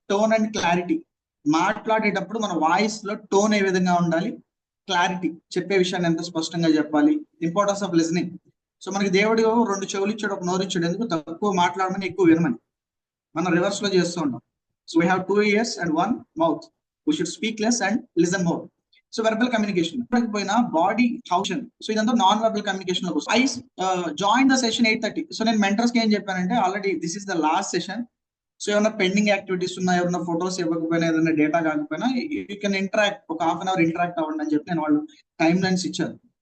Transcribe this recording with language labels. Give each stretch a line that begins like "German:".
Telugu: Tone and clarity, మాట్లాడేటప్పుడు మన voice లో టోన్ ఏ విధంగా ఉండాలి, క్లారిటీ, చెప్పే విషయాన్ని ఎంత స్పష్టంగా చెప్పాలి, ఇంపార్టెన్స్ ఆఫ్ లిజనింగ్. సో మనకి దేవుడు 2 చెవులు ఇచ్చాడు, 1 నోరు ఇచ్చాడు. ఎందుకు? తక్కువ మాట్లాడమని, ఎక్కువ వినమని. మనం రివర్స్ లో చేస్తూ ఉంటాం.
English: So we have 2 ears and 1 mouth. We should speak less and listen more.
Telugu: So verbal communication పోయినా బాడీ ఫంక్షన్, సో ఇదంతా నాన్ వెర్బల్ కమ్యూనికేషన్ లో I join the session 8:30. So నేను మెంటర్స్ కి ఏం చెప్పానంటే,
English: Already this is the last session.
Telugu: So ఏమైనా pending activities ఉన్నా, ఏమైనా ఫొటోస్ ఇవ్వకపోయినా, ఏదైనా డేటా కాకపోయినా,
English: you can interact,
Telugu: ఒక ½ an hour ఇంటరాక్ట్ అవ్వండి అని చెప్పి నేను వాళ్ళు టైమ్ లైన్స్ ఇచ్చాను.